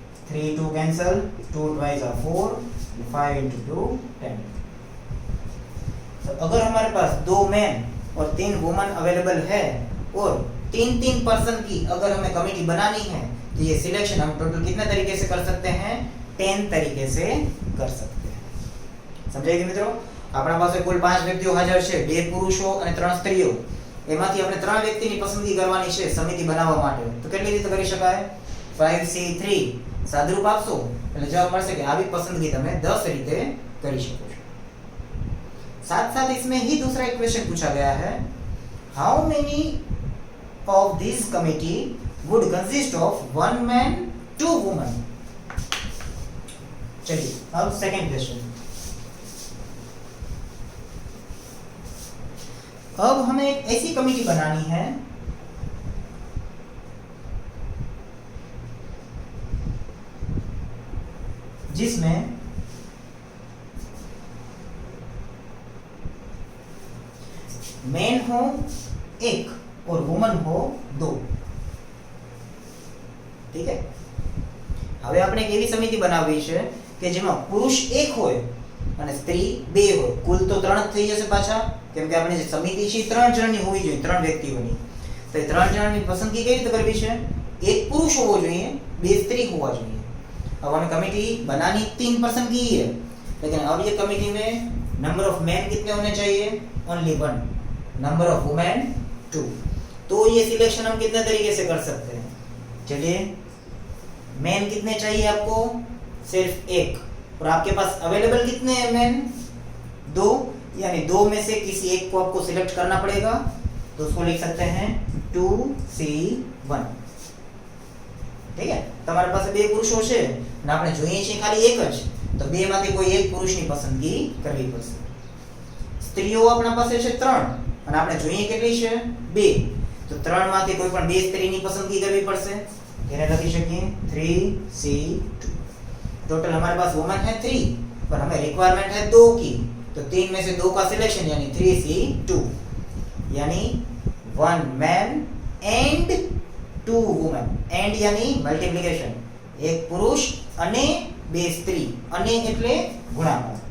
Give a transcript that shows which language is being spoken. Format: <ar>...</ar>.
<hi>3 2 cancel, 2 2 are 4, 5 × 2 10। तो अगर हमारे पास 2 मैन और 3 वुमन अवेलेबल है और 3 पर्सन की अगर हमें कमेटी बनानी है, तो ये सिलेक्शन हम टोटल कितने तरीके से कर सकते हैं? 10 तरीके से कर सकते हैं। समझाई गई मित्रों?</hi> <gu>આપણા પાસે કુલ 5 વ્યક્તિઓ હાજર છે, 2 પુરુષો અને 3 સ્ત્રીઓ। એમાંથી આપણે 3 વ્યક્તિની પસંદગી કરવાની છે સમિતિ બનાવવા માટે। તો કેટલી રીતે કરી શકાય? 5C3 સાદુરૂપ આપશો એટલે જવાબ મળશે કે આવી પસંદગી તમે 10 રીતે કરી શકો છો।</gu> <hi>साथ साथ इसमें ही दूसरा एक क्वेश्चन पूछा गया है, how many of this committee would consist of 1 man 2 woman. चलिए अब सेकंड क्वेश्चन। अब हमें एक ऐसी कमेटी बनानी है जिसमें मैन हो 1 और वुमन हो 2। ठीक है,</hi> <gu>હવે આપણે એક એવી સમિતિ બનાવવી છે કે જેમાં પુરુષ 1 હોય અને સ્ત્રી 2 હોય। કુલ તો 3 જ થઈ જશે પાછા, કેમ કે આપણે જે સમિતિ છે 3 જણની હોવી જોઈએ, 3 વ્યક્તિઓની। તો એ 3 જણની પસંદગી કઈ રીતે કરવી છે? 1 પુરુષ હોવો જોઈએ,</gu> <hi>2 स्त्री होवा चाहिए। अब हमें कमेटी बनानी 3 पर्सन की ही है, लेकिन अब ये कमेटी में नंबर ऑफ मैन कितने होने चाहिए? ओनली 1। Number of women 2। तो ये सिलेक्शन हम कितने तरीके से कर सकते हैं? चलिए, मैन कितने चाहिए आपको? सिर्फ 1। और आपके पास अवेलेबल कितने हैं मैन? 2, यानी 2 में से किसी एक को आपको सिलेक्ट करना पड़ेगा। तो उसको लिख सकते हैं 2C1। ठीक है,</hi> <gu>તમારી પાસે 2 પુરુષો છે અને આપણે જોઈએ છીએ ખાલી એક જ, તો 2 માંથી કોઈ એક પુરુષની પસંદગી કરવી પડશે। સ્ત્રીઓ આપણા પાસે છે 3 અને આપણે જોઈએ કેટલી છે? 2। તો 3 માંથી કોઈ પણ 2 સ્ત્રીની પસંદગી કરવી પડશે। એને લખી શકીએ 3C2।</gu> <hi>टोटल हमारे पास वुमन है 3, पर हमें रिक्वायरमेंट है 2 की। तो 3 में से 2 का सिलेक्शन यानी 3C2, यानी 1 मैन एंड 2 वुमन। एंड यानी मल्टीप्लिकेशन, 1 पुरुष અને 2 स्त्री,</hi> <gu>અને એટલે ગુણાકાર।</gu>